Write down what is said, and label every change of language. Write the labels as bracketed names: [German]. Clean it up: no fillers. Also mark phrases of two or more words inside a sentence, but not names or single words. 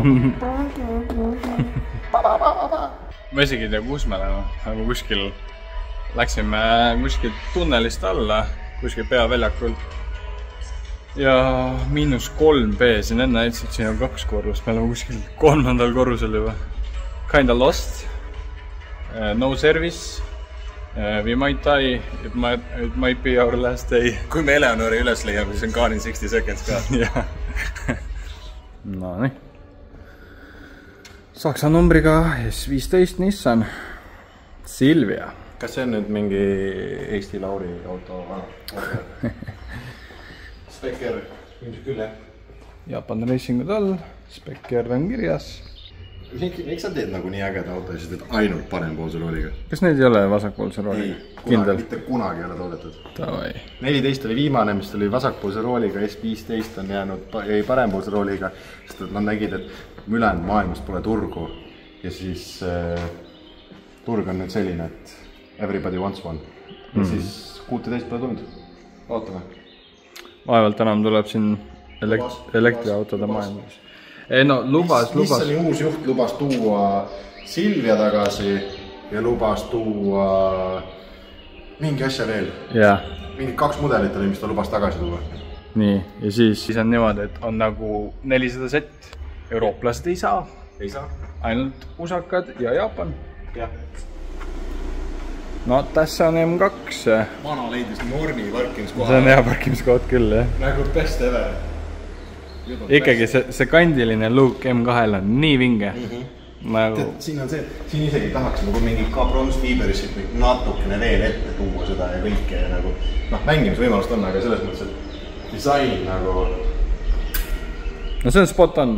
[Estonian] Ma isegi ei tea, kus me oleme. Nagu kuskil läksime kuskil tunnelist alla kuskil peaväljakul. Ja -3B, siin enne näitasid, siin on 2 korrust, me oleme kuskil 3. korrusel juba. [English] Kinda lost, no service, we might die, it might be our last day. [Estonian] Kui me Eleonori üles leiame, siis on Gone in 60 seconds ka. No nii. Saksa numbriga S15 Nissan Silvia. Kas see on nüüd mingi Eesti Lauri auto? Spekker, ilmselt küll, jah? Japan Racingud all, Spekker on kirjas. Miks sa teed nagu nii ägeda auto ja siis teed ainult parempoolse rooliga? Kas neid ei ole vasakpoolse rooliga? Kindel? Mitte kunagi ei ole toodetud. Tavai. 14 oli viimane, mis oli vasakpoolse rooliga, S15 on jäänud parempoolse rooliga, sest nad nägid, et ülejäänud maailmast pole turgu ja siis turg on nüüd selline, et [English] everybody wants one. [Estonian] Ja siis 16 pole tulnud. Ootame. Vaevalt enam tuleb siin elektriautode maailmas. Ei no, lubas. Nissani uus juht lubas tuua Silvia tagasi ja lubas tuua mingi asja veel. Mingi 2 mudelit oli, mis ta lubas tagasi tuua. Nii, ja siis on niimoodi, et on nagu 400 sett. Eurooplased ei saa. Ei saa. Ainult usakad ja Jaapan. Jah. [Finnish] No, tässä on M2. [Estonian] Vana leidis normi parkimiskoha. See on hea parkimiskoht küll, jah. Nagu [English] best ever. [Estonian] Ikkagi see kandiline look M2-l on nii vinge. Nagu... Siin on see, siin isegi tahaks nagu mingi ka bronzefiiberist natukene veel ette tuua seda ja kõike ja nagu mängimisvõimalust on, aga selles mõttes, et disain nagu... No see on [English] spot on.